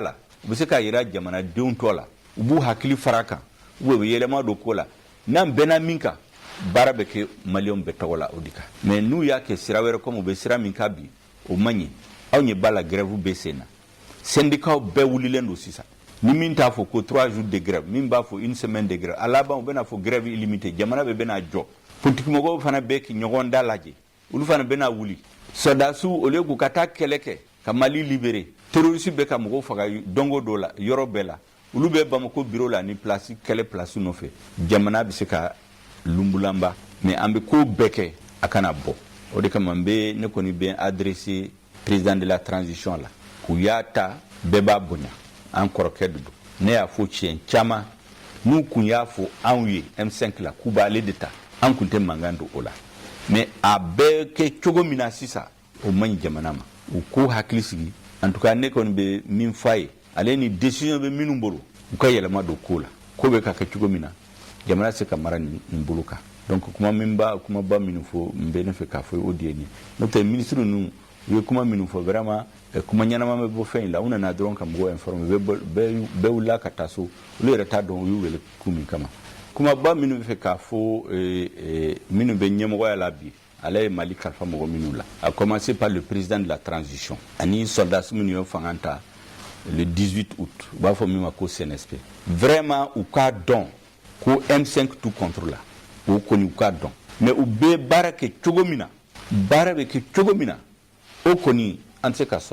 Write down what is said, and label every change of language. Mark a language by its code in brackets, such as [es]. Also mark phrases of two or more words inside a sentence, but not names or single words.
[bm] la u bɛ se ka yira jamanadenw tɔ la u b'u hakili fara kan u bɛ yɛlɛma don ko la n'an bɛnna min kan baara bɛ kɛ maliyɛnw bɛɛ tɔgɔ la o de kan mais n'u y'a kɛ sira wɛrɛ comme u bɛ sira min kan bi o man ɲi aw ɲɛ b'a la grève bɛ sen na syndicats bɛɛ wulilen don sisan ni min t'a fɔ ko [fr] 3 jours de grève [bm] min b'a fɔ [fr] 1 semaine de grève [bm] a laban u bɛna fɔ [fr] grève illimité [bm] jamana bɛɛ bɛna jɔ politique mɔgɔw fana bɛɛ k'i ɲɔgɔn da lajɛ olu fana bɛna wuli sɔrɔdasiw [fr] au lieu [bm] k'u ka taa kɛlɛ kɛ ka Mali libérer terroriste bɛ ka mɔgɔw faga dongo dɔ la yɔrɔ bɛɛ la olu bɛ Bamako bureau la ni place kɛlɛ place nɔfɛ jamana bɛ se ka lumbulanba mais an bɛ ko bɛɛ kɛ a kana bɔ o de kama ne kɔni bɛ adresser [fr] président de la transition [bm] la k'u y'a ta bɛɛ b'a bonya an kɔrɔkɛ de don ne y'a fɔ tiɲɛ caman n'u kun y'a fɔ anw ye M5 la k'u b'ale de ta an kun tɛ mankan don o la mais a bɛɛ kɛ cogo min na sisan o man ɲi jamana ma u k'u hakili sigi [fr] en tout cas [bm] ne kɔni bɛ min f'a ye ale ni décision bɛ minnu bolo u ka yɛlɛma don ko la ko bɛ ka kɛ cogo min na jamana se ka mara nin bolo kan donc kumaba minnu fɔ n bɛ ne fɛ k'a fɔ o de ye nin n'o tɛ ministre ninnu u ye kuma minnu fɔ vraiment kuma ɲɛnama bɛ bɔ fɛn in la u nana dɔrɔn ka mɔgɔw informer bɛɛ wulila ka taa so olu yɛrɛ t'a dɔn u y'u wele kun min kama kumaba minnu bɛ fɛ k'a fɔ minnu bɛ ɲɛmɔgɔya la bi ale ye Mali kalifa mɔgɔ minnu la [fr] a commencer par le président de la transition [bm] ani soldats minnu ye fanga ta [fr] le 18 août [bm] u b'a fɔ min ma ko CNSP vraiment u k'a dɔn ko M5 [fr] tout contre [bm] la o kɔni u k'a dɔn mais u bɛ baara kɛ cogo min na baara bɛ kɛ cogo min na o kɔni an tɛ se ka